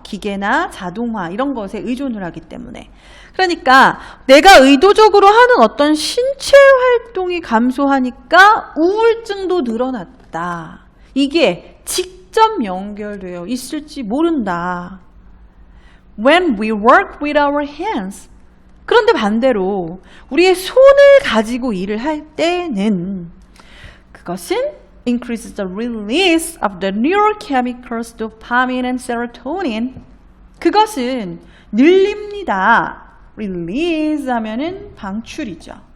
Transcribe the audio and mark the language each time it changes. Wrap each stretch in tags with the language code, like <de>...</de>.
<ko>기계나 자동화 이런 것에 의존을 하기 때문에. 그러니까 내가 의도적으로 하는 어떤 신체 활동이 감소하니까 우울증도 늘어났다. 이게 직접 연결되어 있을지 모른다.</ko> <en>When we work with our hands.</en> <ko>그런데 반대로 우리의 손을 가지고 일을 할 때는 그것은</ko> <en>increases the release of the neurochemicals dopamine and serotonin.</en> <ko>그것은 늘립니다. release 하면은 방출이죠.</ko>